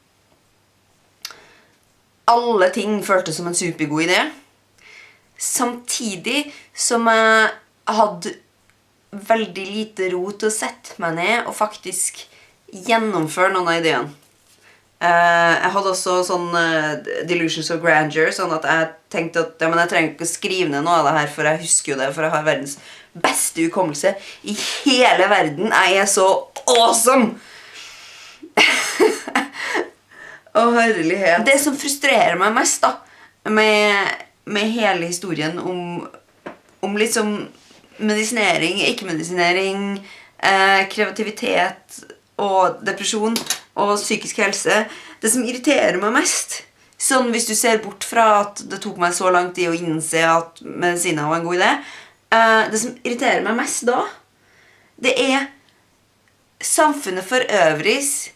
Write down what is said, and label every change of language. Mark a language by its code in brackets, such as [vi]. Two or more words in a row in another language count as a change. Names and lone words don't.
[no] Alle ting føltes som en supergod idé. Samtidig som jeg hadde veldig lite ro til å sette meg ned og faktisk gjennomføre noen av ideene. Jeg hadde også sånn [en] delusions of grandeur, [no] sånn at jeg tenkte at ja, men jeg trenger ikke å skrive ned noe av det her, for jeg husker jo det, for jeg har verdens beste hukommelse i hele verden. Jeg så awesome! Å, herlighet. Det som frustrerer meg mest da, med hele historien om liksom medisinering, ikke-medisinering, kreativitet og depresjon og psykisk helse, det som irriterer meg mest, sånn hvis du ser bort fra at det tok meg så lang tid å innse at medisiner var en god idé, det som irriterer meg mest da, det samfunnet for øvrigs